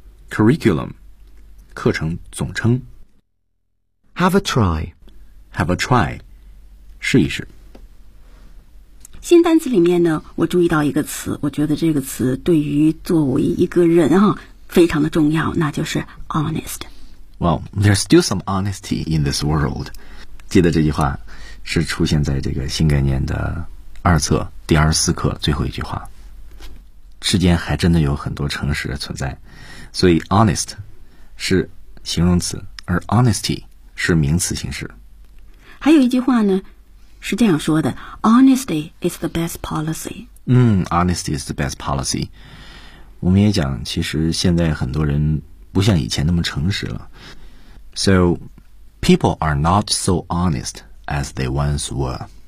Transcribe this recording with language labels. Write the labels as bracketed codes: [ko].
[zh] curriculum, 课程总称。 [en] Have a try, have a try. [zh] 试一试。新单词里面呢，我注意到一个词，我觉得这个词对于作为一个人啊，非常的重要，那就是 honest。 [en] Well, there's still some honesty in this world. [zh] 记得这句话是出现在这个新概念的二册第24课最后一句话。世间还真的有很多诚实存在，所以 honest 是形容词，而 honesty 是名词形式。还有一句话呢是这样说的， [en] Honesty is the best policy. Honesty is the best policy. [zh] 我们也讲其实现在很多人不像以前那么诚实了。 [en] So, people are not so honest as they once were.